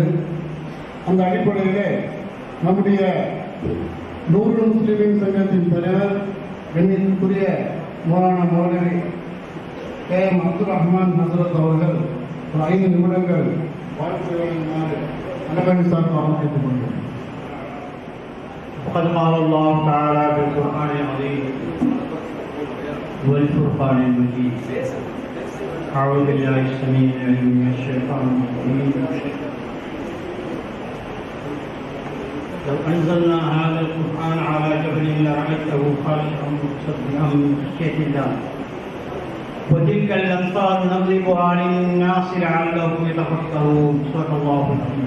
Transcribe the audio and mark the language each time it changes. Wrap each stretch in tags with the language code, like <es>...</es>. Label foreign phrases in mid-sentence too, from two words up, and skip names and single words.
<ta>அந்த அடிப்படையிலே நம்முடைய நூருல் முஸ்லிமீன் சங்கத்தின் தலைவர் கண்ணியத்திற்குரிய மௌலானா மௌலவி KM அப்துல் ரஹ்மான் ஹசரத் அவர்கள் ஒரு 5 நிமிடங்கள் வாழ்த்துறை வழங்குமாறு அன்பை சார்பாக கேட்டுக்கொள்கிறேன்.</ta> <ar>وقد قال الله تعالى بالقرآن العظيم والفرقان المجيد أعوذ بالله السميع العليم من الشيطان الرجيم لو أنزلنا هذا القرآن على جبل لرأيته خاشعا متصدعا من خشية الله وتلك الأمثال نضربها للناس لعلهم يتفكرون صدق الله العظيم.</ar>